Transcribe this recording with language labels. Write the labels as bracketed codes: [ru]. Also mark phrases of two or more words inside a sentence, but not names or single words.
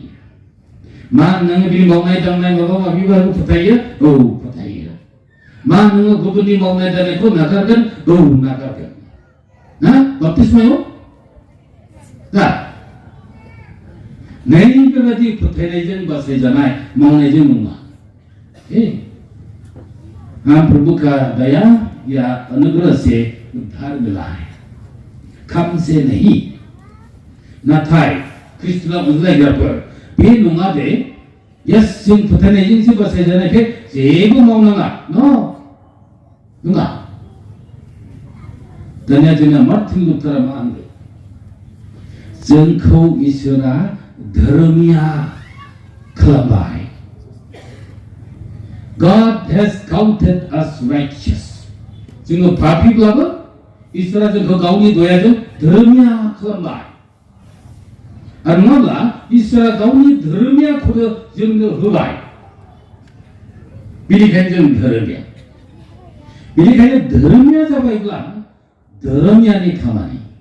[brx] मा नोङो बे मावनाय दांनाय माबा माबिफोरखौ फोथायो? औ फोथायो। मा नोङो गुबुननि मावनाय दांनायखौ नागारगोन? औ नागारगोन। ना बाप्तिस्मायाव दा नै बेबायदि फोथायनायजों बासायजानाय मावनायजों नङा। [hi] हम प्रभु का दया या अनुग्रह से उद्धार मिला है, काम से नहीं। [brx] नाथाय ख्रिस्ट'ना अनज्लायग्राफोर बे नङा दे यस जों फोथायनायजोंसो बासायजानायखाय जेबो मावनाङा नङा। दानिया जोंना मार्टिन लुथारा मा होनदों? जोंखौ इसोरा धोरोमिया खालामबाय। [en] God has counted us righteous. [brx] जोङो पापीब्लाबो इसोरा जोंखौ गावनि दयाजों धोरोमिया खालामबाय। आरो नङाब्ला इसोरा गावनि धोरोमियाखौनो जोंनो होबाय। बेनिखायनो जों धोरोमिया। बेनिखायनो धोरोमिया जाबायब्ला धोरोमियानि खामानि।